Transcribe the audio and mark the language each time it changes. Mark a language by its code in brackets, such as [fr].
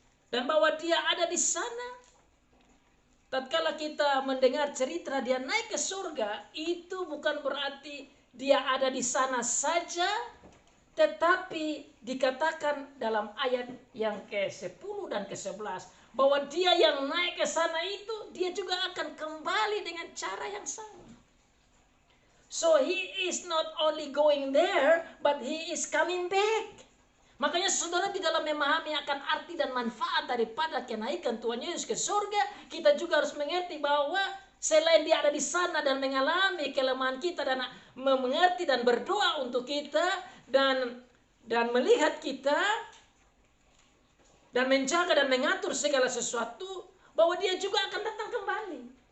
[id] Dan bahwa dia ada di sana, tatkala kita mendengar cerita dia naik ke surga, itu bukan berarti dia ada di sana saja, tetapi dikatakan dalam ayat yang ke-10 dan ke-11 bahwa dia yang naik ke sana itu dia juga akan kembali dengan cara yang sama. [en] So he is not only going there, but he is coming back. [id] Makanya saudara di dalam memahami akan arti dan manfaat daripada kenaikan Tuhan Yesus ke surga, kita juga harus mengerti bahwa selain dia ada di sana dan mengalami kelemahan kita dan mengerti dan berdoa untuk kita dan melihat kita dan menjaga dan mengatur segala sesuatu, bahwa dia juga akan datang kembali.